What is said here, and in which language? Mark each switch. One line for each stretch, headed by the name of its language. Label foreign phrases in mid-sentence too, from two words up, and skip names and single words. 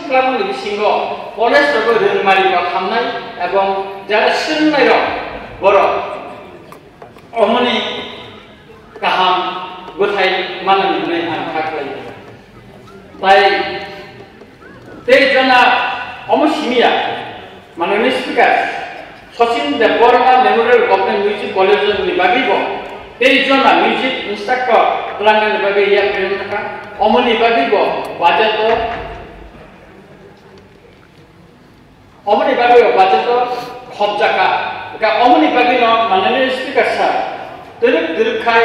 Bodo: क्लाबनि बिसिङाव कलेजफोरखौ रोंमारिबा खालामनाय एवं जारा सोलोंनाय दं बर' अमनि गाहाम गथाय माननानै आं खाख्लायो ताय 23 जना अमसिमिया माननीय स्पीकर सचिन देवबर्मा मेमोरियल गवर्नमेंट म्यूजिक कॉलेज नि बागैबो 23 जना
English: music instructor
Bodo: क्लांगानि बागै या प्रेरणा अमनि बागैबो बाजेट अमनि बागै बाजेट खबजाका का अमनि बागै माननीय स्पीकर सा दिरुखाय